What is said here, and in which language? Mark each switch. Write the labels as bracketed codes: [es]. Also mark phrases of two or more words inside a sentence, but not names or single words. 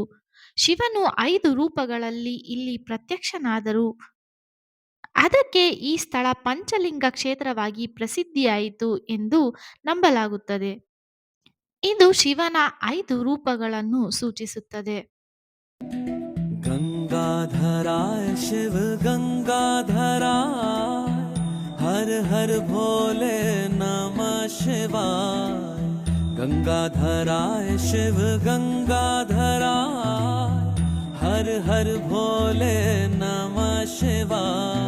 [kn] ಶಿವನು 5 ರೂಪಗಳಲ್ಲಿ ಇಲ್ಲಿ ಪ್ರತ್ಯಕ್ಷನಾದರು. ಅದಕ್ಕೆ ಈ ಸ್ಥಳ ಪಂಚಲಿಂಗ ಕ್ಷೇತ್ರವಾಗಿ ಪ್ರಸಿದ್ಧಿಯಾಯಿತು ಎಂದು ನಂಬಲಾಗುತ್ತದೆ. ಇದು ಶಿವನ 5 ರೂಪಗಳನ್ನು ಸೂಚಿಸುತ್ತದೆ. [sa] गंगाधराय शिव गंगाधराय हर हर भोले नमः शिवाय। गंगाधराय शिव गंगाधराय हर हर भोले नमः शिवाय।